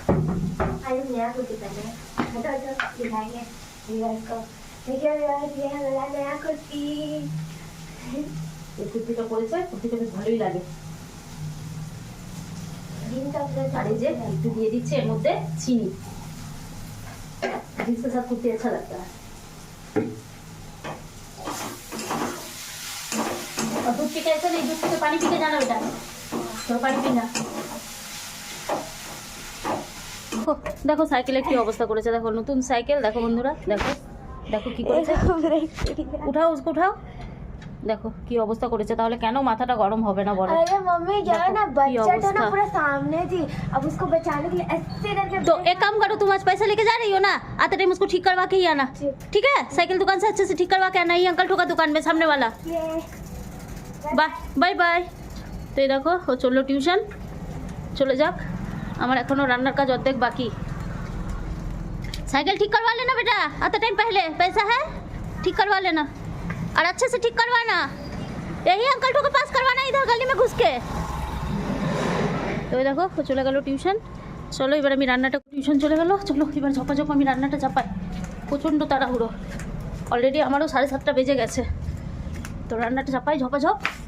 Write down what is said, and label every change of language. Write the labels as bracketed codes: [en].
[hi] नया कुर्ती पहने दिखाएंगे को। देखिए ये है मेरा नया कुर्ती। [bn] এই কুর্তিটা পরেছে, কুর্তিটা বেশ ভালোই লাগে। আর এই যে একটু দিয়ে দিচ্ছে এর মধ্যে চিনি, [hi] जिसके साथ कुर्ती अच्छा लगता है। और दूध पी के ऐसा नहीं, दूध पी के पानी पी के जाना बेटा, तो पानी पीना। [bn] দেখো সাইকেলের কি অবস্থা করেছে, দেখো নতুন সাইকেল, দেখো বন্ধুরা, দেখো দেখো কি করেছে, উঠাও [hi] उसको उठाओ, [bn] দেখো কি অবস্থা করেছে। তাহলে কেন মাথাটা গরম হবে না বলো? [hi] अरे मम्मी क्या है ना, बच्चा तो ना पूरा सामने थी, अब उसको बचाने के लिए ऐसे करके। तो एक काम करो, तुम आज पैसा लेके जा रही हो ना, आते टाइम उसको ठीक करवा के ही आना, ठीक है? साइकिल दुकान से अच्छे से ठीक करवा के आना, ये अंकल ठोका दुकान में सामने वाला। Bye bye bye. तो ये देखो [bn] ও চললো টিউশন, চলে যাক। আমার এখনো রান্নার কাজ অর্ধেক বাকি। [hi] साइकिल ठीक करवा लेना बेटा, आते टाइम पहले पैसा है, ठीक करवा लेना और अच्छे से ठीक करवाना। यही अंकल ठो के पास करवाना, इधर गली में घुस के। [bn] তো দেখো ও চলে গেল টিউশন। চলো এবার আমি রান্নাটা, টিউশন চলে গেল, চলো এবার ঝপাঝপ আমি রান্নাটা চাপাই। প্রচণ্ড তাড়াহুড়ো, অলরেডি আমারও 7:30 বেজে গেছে। তো রান্নাটা চাপাই ঝপাঝপ।